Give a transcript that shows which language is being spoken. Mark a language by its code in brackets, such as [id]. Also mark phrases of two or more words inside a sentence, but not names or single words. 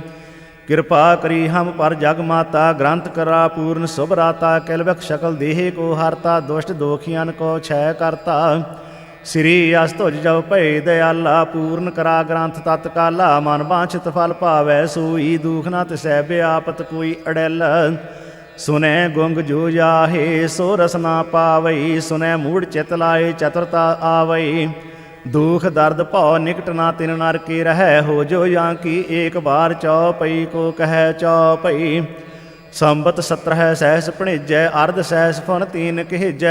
[bra] ਕਿਰਪਾ ਕਰੀ ਹਮ ਪਰ ਜਗ ਮਾਤਾ, ਗ੍ਰੰਥ ਕਰਾ ਪੂਰਨ ਸੁਭ ਰਾਤਾ। ਕਿਲਬਖ ਸ਼ਕਲ ਦੇਹ ਕੋ ਹਰਤਾ, ਦੁਸ਼ਟ ਦੋਖੀਆਂ ਕੋ ਛੈ ਕਰਤਾ। ਸ੍ਰੀ ਅਸ ਤੁਜ ਜਉ ਭਏ ਦਇਆਲਾ, ਪੂਰਨ ਕਰਾ ਗ੍ਰੰਥ ਤਤ ਕਾਲਾ। ਮਨ ਬਾਂਛਿਤ ਫਲ ਭਾਵੈ ਸੋਈ, ਦੂਖ ਨਾ ਤਿਸੈ ਬਿਆਪਤ ਕੋਈ ਅੜੈਲ। सुनै गुंग जो जाहे सो रस ना पावई, सुनै मूढ़ चित लाए चतुरता आवई। दुख दर्द भौ निकट ना तिन नर के रह, हो जो या की एक बार चौपई को कह चौपई। संबत 17 सहस भणिजै, अर्ध सहस फन तीन कहिजै।